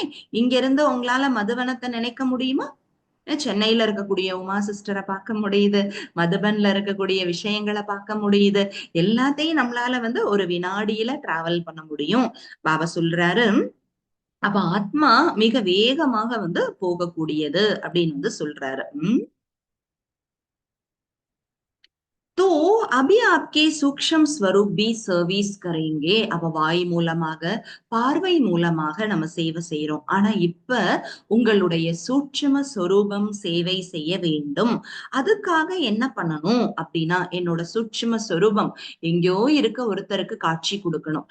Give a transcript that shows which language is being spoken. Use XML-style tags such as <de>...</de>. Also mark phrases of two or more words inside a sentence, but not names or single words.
<ta>இங்க இருந்து உங்களால மதுவனத்தை நினைக்க முடியுமா? சென்னையில இருக்கக்கூடிய உமா சிஸ்டரை பார்க்க முடியுது, மதுபன்ல இருக்கக்கூடிய விஷயங்களை பார்க்க முடியுது. எல்லாத்தையும் நம்மளால வந்து ஒரு வினாடியில டிராவல் பண்ண முடியும். பாபா சொல்றாரு, அப்ப ஆத்மா மிக வேகமாக வந்து போகக்கூடியது அப்படின்னு வந்து சொல்றாரு.</ta> <hi>तो अभी आपके सूक्ष्म स्वरूप भी सर्विस करेंगे.</hi> <ta>அப்ப வாய் மூலமாக, பார்வை மூலமாக நம்ம சேவை செய்றோம். ஆனா இப்ப உங்களுடைய சூட்சும சொரூபம் சேவை செய்ய வேண்டும். அதுக்காக என்ன பண்ணணும் அப்படின்னா, என்னோட சூட்சும சொரூபம் எங்கேயோ இருக்க ஒருத்தருக்கு காட்சி கொடுக்கணும்.</ta>